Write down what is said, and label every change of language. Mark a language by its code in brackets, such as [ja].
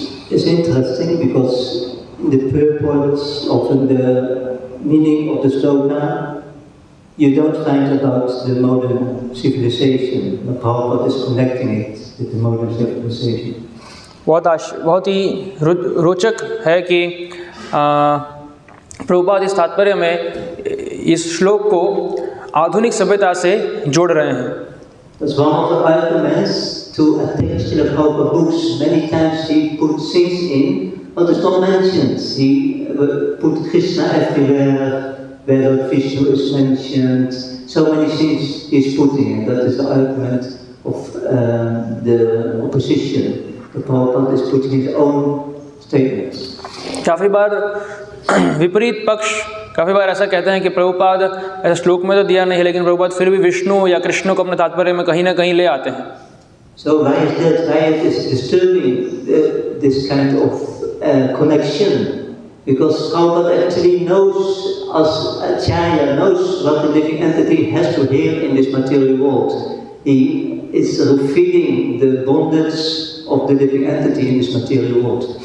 [en] It's interesting because in the purports of the meaning of the sloka, you don't find about the modern civilization. Prabhupada is connecting it with the modern civilization. [hi] बहुत ही रोचक है कि प्रभुपाद इस तात्पर्य में इस श्लोक को आधुनिक सभ्यता से जोड़ रहे हैं। [en] That's one of the arguments to attach to the Prabhupada books. Many times he put things in, but it's not mentioned. He put Krishna everywhere, where Vishnu is mentioned. So many things he's putting in. That is the argument of the opposition. The Prabhupada is putting his own statements. [hi] काफ़ी बार विपरीत पक्ष काफ़ी बार ऐसा कहते हैं कि प्रभुपाद ऐसा श्लोक में तो दिया नहीं है, लेकिन प्रभुपाद फिर भी विष्णु या कृष्ण को अपने तात्पर्य में कहीं ना कहीं ले आते हैं। [en] So why is that? Why it is disturbing this kind of connection? Because Prabhupada actually knows, as Acharya knows what the living entity has to hear in this material world. He is revealing the bondage of the living entity in this material world.